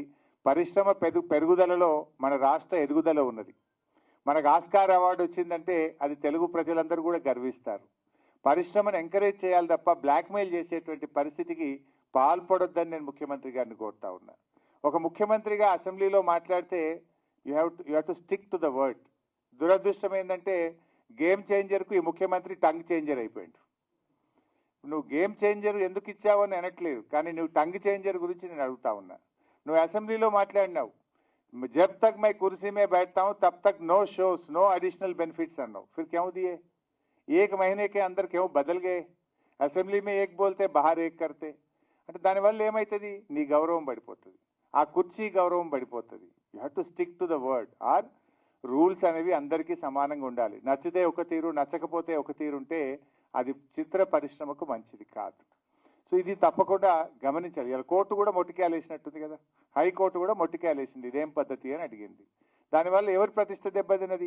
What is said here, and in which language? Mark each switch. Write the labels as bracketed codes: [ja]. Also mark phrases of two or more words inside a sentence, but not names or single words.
[te] పరిశ్రమ పెరుగుదలలో మన రాష్ట్ర ఎదుగుదల ఉన్నది. మనకు ఆస్కార్ అవార్డు వచ్చిందంటే అది తెలుగు ప్రజలందరూ కూడా గర్విస్తారు. పరిశ్రమను ఎంకరేజ్ చేయాలి తప్ప బ్లాక్మెయిల్ చేసేటువంటి పరిస్థితికి పాల్పడొద్దని నేను ముఖ్యమంత్రి గారిని కోరుతా ఉన్నా. ఒక ముఖ్యమంత్రిగా అసెంబ్లీలో మాట్లాడితే [en] you have to stick to the word. [te] దురదృష్టం ఏంటంటే గేమ్ చేంజర్కు ఈ ముఖ్యమంత్రి [en] tongue changer [te] అయిపోయాడు. నువ్వు గేమ్ చేంజర్ ఎందుకు ఇచ్చావు అని అనట్లేదు, కానీ నువ్వు [en] tongue changer [te] గురించి నేను అడుగుతా ఉన్నా. నువ్వు అసెంబ్లీలో మాట్లాడినావు, [hi] जब तक मैं कुर्सी में बैठता हूं तब तक [en] no shows, no additional benefits [hi] अన్నావు. फिर क्यों दिए? एक महीने के अंदर क्यों बदल गए? असेंबली में एक बोलते बाहर एक करते [te] అంటే దానివల్ల ఏమవుతుంది? నీ గౌరవం పడిపోతుంది, ఆ కుర్చీ గౌరవం పడిపోతుంది. [en] you have to stick to the word. [te] ఆర్ రూల్స్ అనేవి అందరికీ సమానంగా ఉండాలి. నచ్చితే ఒక తీరు, నచ్చకపోతే ఒక తీరు ఉంటే అది చిత్ర పరిశ్రమకు మంచిది కాదు. సో ఇది తప్పకుండా గమనించాలి. ఇలా కోర్టు కూడా మొట్టికేలేసినట్టుంది కదా, హైకోర్టు కూడా మొట్టికేలేసింది, ఇదేం పద్ధతి అని అడిగింది. దానివల్ల ఎవరి ప్రతిష్ట దెబ్బతిన్నది?